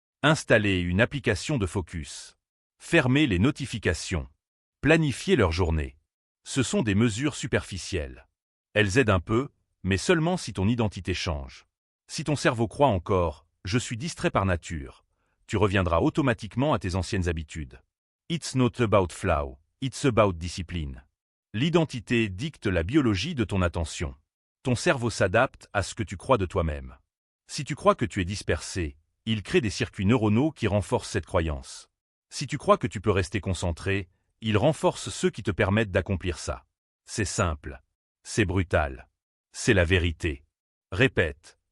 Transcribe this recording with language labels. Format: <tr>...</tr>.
<fr>Installer une application de focus. Fermer les notifications. Planifier leur journée. Ce sont des mesures superficielles. Elles aident un peu, mais seulement si ton identité change. Si ton cerveau croit encore « je suis distrait par nature », tu reviendras automatiquement à tes anciennes habitudes.</fr> <en>It's not about flow, it's about discipline.</en> <fr>L'identité dicte la biologie de ton attention. Ton cerveau s'adapte à ce que tu crois de toi-même. Si tu crois que tu es dispersé, il crée des circuits neuronaux qui renforcent cette croyance. Si tu crois que tu peux rester concentré, il renforce ceux qui te permettent d'accomplir ça. C'est simple. C'est brutal. C'est la vérité. Répète.</fr>